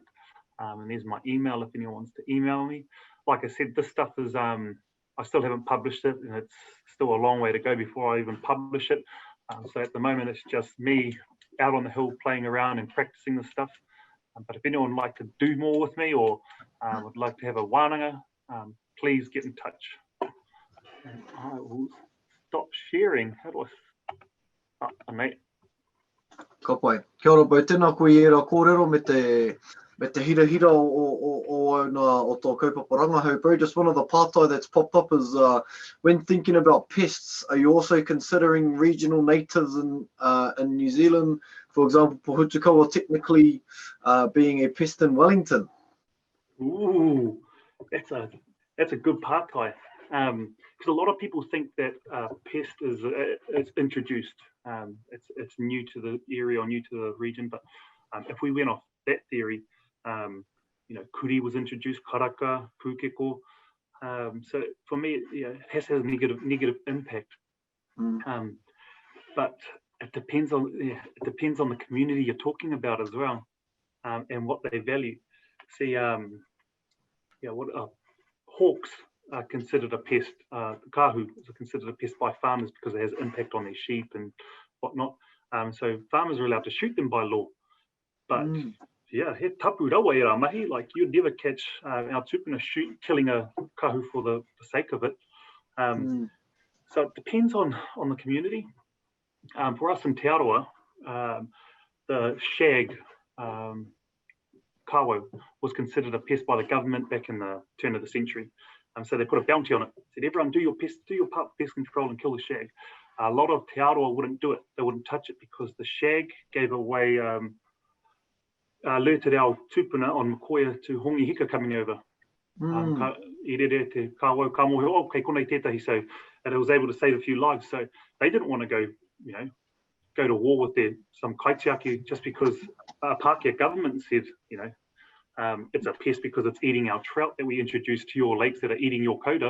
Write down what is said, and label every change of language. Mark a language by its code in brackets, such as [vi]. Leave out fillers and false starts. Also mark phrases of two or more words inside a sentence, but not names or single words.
[en] And there's my email if anyone wants to email me. Like I said, this stuff is, I still haven't published it, and it's still a long way to go before I even publish it. So at the moment, it's just me out on the hill playing around and practicing this stuff. But if anyone would like to do more with me or would like to have a wānanga, please get in touch. And I will stop sharing. How do I... mate. [mi] Ka pai. Kia ora pai, tēnā koe i era kōrero me te hira o tō kaupapa hau, [en] bro. Just one of the pātai that's popped up is when thinking about pests, are you also considering regional natives in New Zealand? For example, pohutukawa technically being a pest in Wellington. Ooh, that's a good pātai. Because a lot of people think that pest is introduced. It's new to the area or new to the region. But if we went off that theory, kuri was introduced, karaka, pūkeko. So for me, it has a negative impact. But it depends on the community you're talking about as well, and what they value. See, hawks are considered a pest. Kahu is considered a pest by farmers because it has impact on their sheep and whatnot. So farmers are allowed to shoot them by law. [mi] But he tapu rawa e rā mahi, [en] like you'd never catch our tupuna killing a kahu for the sake of it. So it depends on the community. For us in Te Arawa, the shag kawo was considered a pest by the government back in the turn of the century. So they put a bounty on it. Said, everyone do your part of pest control and kill the shag. A lot of Te Arawa wouldn't do it. They wouldn't touch it because the shag gave away, alerted our tupuna on Makoia to hongi hika coming over. So, and it was able to save a few lives. So they didn't want to go, go to war with some kaitiaki just because Pākeke government said, it's a pest because it's eating our trout that we introduced to your lakes that are eating your coda.